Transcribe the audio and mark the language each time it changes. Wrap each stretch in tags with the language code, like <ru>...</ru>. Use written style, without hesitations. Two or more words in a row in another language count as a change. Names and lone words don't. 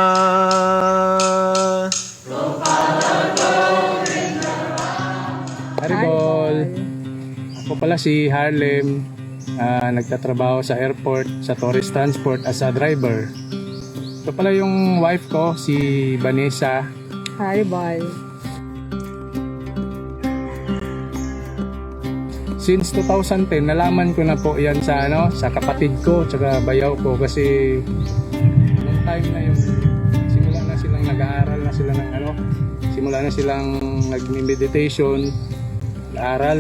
<tl>Haribol! Ako pala si Harlem, nagtatrabaho sa airport, sa</tl> <en>tourist transport as a driver.</en> <tl>Ito pala yung wife ko, si Vanessa. Haribol. Since 2010, nalaman ko na po yan sa sa kapatid ko tsaka bayaw ko, kasi noong time na yun, simula na silang nag-aaral na sila ng simula na silang nag-meditation, nag-aaral.</tl>